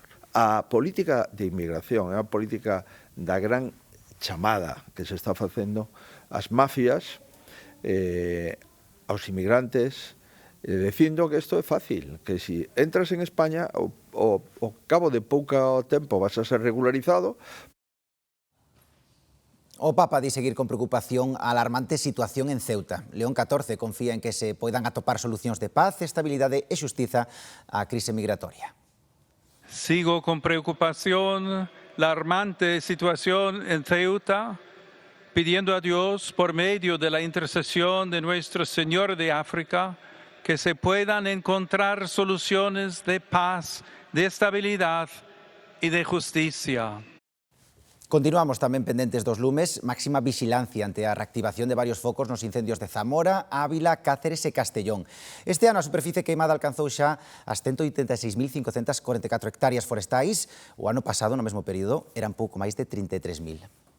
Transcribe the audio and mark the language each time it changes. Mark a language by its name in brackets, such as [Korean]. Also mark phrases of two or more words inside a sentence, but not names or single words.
[Galician] A política de inmigración é a política da gran chamada que se está facendo ás mafias, aos inmigrantes, dicindo que isto é fácil, que si entras en España, ao cabo de pouco tempo vas a ser regularizado. O Papa di seguir con preocupación a alarmante situación en Ceuta. León XIV confía en que se poidan atopar solucións de paz, estabilidade e xustiza á crise migratoria. [Spanish] Sigo con preocupación la alarmante situación en Ceuta, pidiendo a Dios, por medio de la intercesión de Nuestro Señor de África, que se puedan encontrar soluciones de paz, de estabilidad y de justicia. [Galician] Continuamos tamén pendentes dos lumes, máxima vixilancia ante a reactivación de varios focos nos incendios de Zamora, Ávila, Cáceres e Castellón. Este ano a superficie queimada alcanzou xa as 186.544 hectáreas forestais. O ano pasado, no mesmo período, eran pouco máis de 33.000.